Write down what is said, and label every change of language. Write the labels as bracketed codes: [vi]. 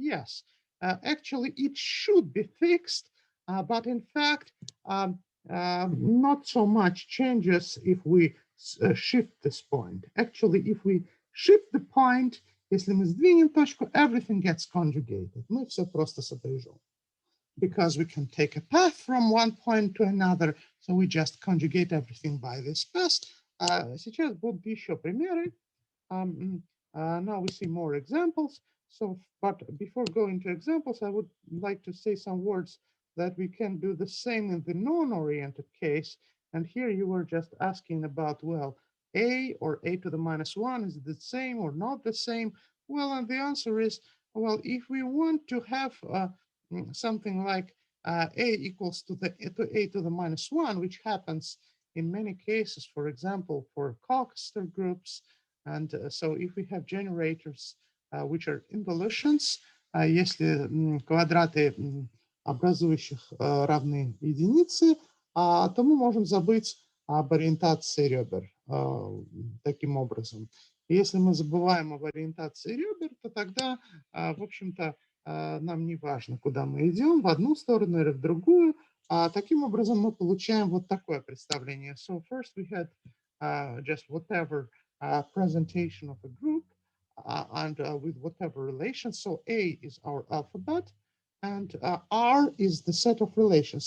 [en] Yes, actually it should be fixed, but in fact, not so much changes if we shift this point. Actually, if we shift the point, [ru] если мы сдвинем точку, [en] everything gets conjugated. [ru] Мы все просто сопряжем. [en] Because we can take a path from one point to another, so we just conjugate everything by this path. [ru] Сейчас будут еще примеры. [en] Now we see more examples. So, but before going to examples, I would like to say some words that we can do the same in the non-oriented case. And here you were just asking about, well, a or a to the minus 1, is it the same or not the same? Well, and the answer is, well, if we want to have something like a equals to a to the minus 1, which happens in many cases, for example, for Coxeter groups. And so if we have generators which are involutions, [ru] если квадраты образующих равны единице, то мы можем забыть об ориентации ребер таким образом. Если мы забываем об ориентации ребер, то тогда, в общем-то, нам не важно, куда мы идем, в одну сторону или в другую. Таким образом, мы получаем вот такое представление. [en] So first we had just whatever presentation of a group and with whatever relation. So A is our alphabet, and R is the set of relations.